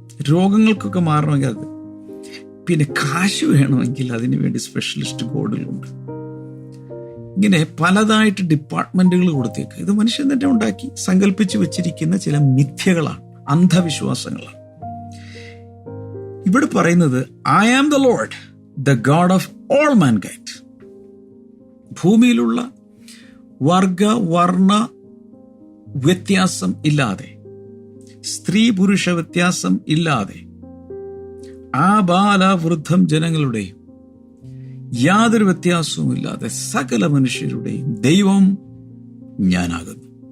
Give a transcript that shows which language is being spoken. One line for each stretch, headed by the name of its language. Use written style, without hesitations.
Malayalam: രോഗങ്ങൾക്കൊക്കെ മാറണമെങ്കിൽ അത്. പിന്നെ കാശ് വേണമെങ്കിൽ അതിനു വേണ്ടി സ്പെഷ്യലിസ്റ്റ് ഗോഡുകളുണ്ട്. ഇങ്ങനെ പലതായിട്ട് ഡിപ്പാർട്ട്മെന്റുകൾ കൊടുത്തേക്ക്. ഇത് മനുഷ്യൻ തന്നെ ഉണ്ടാക്കി സങ്കല്പിച്ച് വെച്ചിരിക്കുന്ന ചില മിഥ്യകളാണ്, അന്ധവിശ്വാസങ്ങളാണ്. ഇവിടെ പറയുന്നത്
English: I am the Lord, the God of all mankind.
Malayalam: ഭൂമിയിലുള്ള വർഗ വർണ്ണ വ്യത്യാസം ഇല്ലാതെ, സ്ത്രീ പുരുഷ വ്യത്യാസം ഇല്ലാതെ, ആബാല വൃദ്ധം ജനങ്ങളുടെയും യാതൊരു വ്യത്യാസവും ഇല്ലാതെ സകല മനുഷ്യരുടെയും ദൈവം ഞാനാകുന്നു.